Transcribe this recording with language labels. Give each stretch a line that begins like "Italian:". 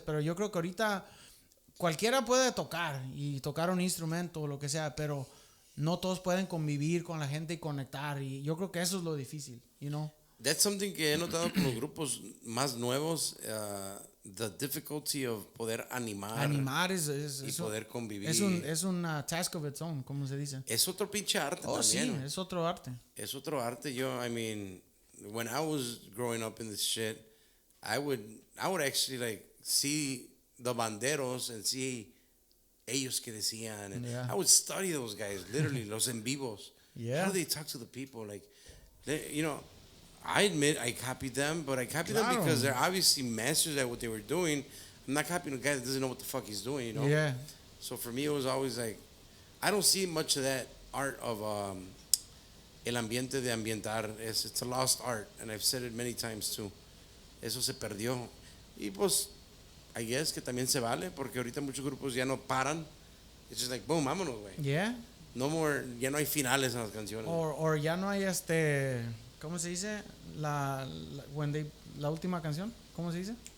Spanish: Pero yo creo que ahorita cualquiera puede tocar y tocar un instrumento o lo que sea, pero no todos pueden convivir con la gente y conectar. Y yo creo que eso es lo difícil,
English: you know? That's something
Spanish: que he notado con los grupos más nuevos,
English: the difficulty of
Spanish: poder animar y poder convivir. Es un
English: task of its own,
Spanish: como se dice. Es otro pinche arte también. Sí, es otro arte. Es otro arte.
English: I mean, when I was growing up in this shit, I would actually like see the banderos and see
Spanish: ellos que decían.
English: And Yeah. I would study those guys, literally,
Spanish: los en vivos.
English: Yeah. How they talk to the people, like, you know. I admit I copied them, but I copied them because they're obviously masters at what they were doing. I'm not copying a guy that doesn't know what the fuck he's doing, you know? Yeah. So for me, it was always like, I don't see much of that art of
Spanish: el ambiente de ambientar.
English: It's a lost art, and I've said it many times too.
Spanish: Eso se perdió. Y pues,
English: I guess
Spanish: que también se vale, porque ahorita muchos grupos ya no paran.
English: It's just like, boom,
Spanish: vámonos, güey.
English: Yeah. No more,
Spanish: ya no hay finales en las canciones. Or ya no hay ¿cómo se dice? La última canción, ¿cómo se dice?